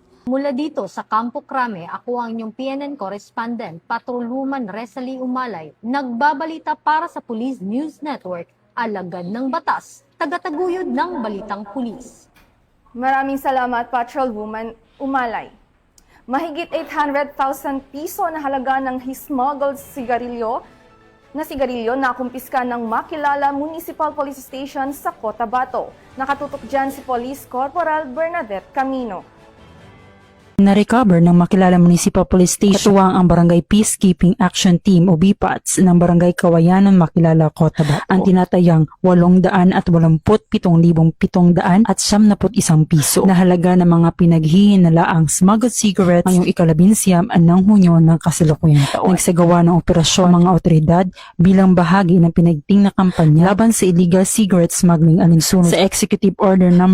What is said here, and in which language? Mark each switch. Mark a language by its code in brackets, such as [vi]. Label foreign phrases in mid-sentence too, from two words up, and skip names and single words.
[tl] Mula dito sa Campo Crame, ako ang inyong PNN correspondent, Patrolwoman Resalie Umalay, nagbabalita para sa Police News Network, alagad ng batas, tagataguyod ng Balitang Pulis. Maraming salamat, Patrolwoman Umalay. Mahigit 800,000 piso na halaga ng smuggled sigarilyo na kumpiska ng Makilala Municipal Police Station sa Cotabato. Nakatutok dyan si Police Corporal Bernadette Camino. Na-recover ng Makilala Municipal Police Station katuwang ang Barangay Peacekeeping Action Team o BPATS ng Barangay Kawayanon, Makilala, Cotabato. Ang tinatayang 887,700 at 71 piso na halaga ng mga pinaghihinalaang [en] smuggled cigarettes [tl] ngayong ika-11 ng Hunyo ng kasalukuyang taon. Nagsagawa ng operasyon mga otoridad bilang bahagi ng pinagting na kampanya laban sa [en] illegal cigarette smuggling [tl] alinsunod sa Executive Order No.